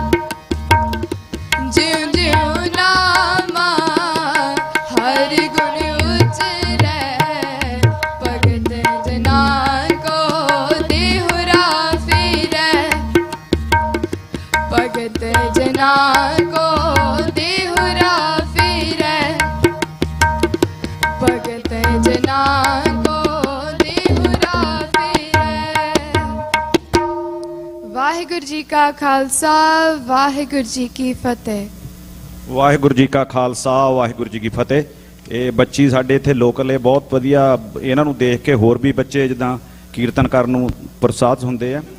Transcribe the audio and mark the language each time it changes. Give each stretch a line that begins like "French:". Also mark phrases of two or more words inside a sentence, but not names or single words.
Punjabi: ਜਿਉਂ ਜਿਉਂ ਨਾਮਾ ਹਰ ਗੁਣ ਉਚਰੈ ਭਗਤ ਜਨਾ ਕੋ ਦੇਹੁਰਾ ਫੇਰੈ ਭਗਤ ਜਨਾ ਕੋ ਦੇਹੁਰਾ ਫੇਰੈ ਭਗਤ ਜਨਾ ਕੋ ਦੇਹੁਰਾ ਫੇਰੈ ਵਾਹਿਗੁਰੂ ਜੀ ਕਾ ਖਾਲਸਾ ਵਾਹਿਗੁਰੂ ਜੀ ਕੀ ਫਤਿਹ ਵਾਹਿਗੁਰੂ ਜੀ ਕਾ ਖਾਲਸਾ ਵਾਹਿਗੁਰੂ ਜੀ ਕੀ ਫਤਿਹ। ਇਹ ਬੱਚੀ ਸਾਡੇ ਇੱਥੇ ਲੋਕਲ ਹੈ, ਬਹੁਤ ਵਧੀਆ। ਇਹਨਾਂ ਨੂੰ ਦੇਖ ਕੇ ਹੋਰ ਵੀ ਬੱਚੇ ਜਿੱਦਾਂ ਕੀਰਤਨ ਕਰਨ ਨੂੰ ਪ੍ਰੋਤਸਾਹਿਤ ਹੁੰਦੇ ਆ।